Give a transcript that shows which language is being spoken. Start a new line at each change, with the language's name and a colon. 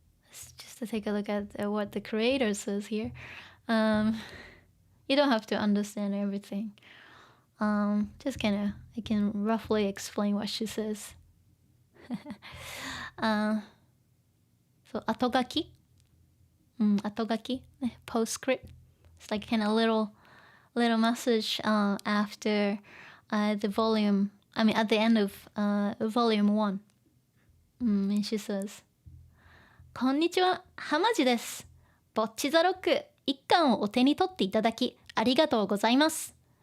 English: Just to take a look at what the creator says here. You don't have to understand everything. Just kind of, I can roughly explain what she says. So, 後書き 後書き postscript. It's like kind of little message after the volume. I mean, at the end of volume 1. And she says,
Japanese: こんにちは、はまじです。ぼっちザロック一巻をお手に取っていただきありがとうございます。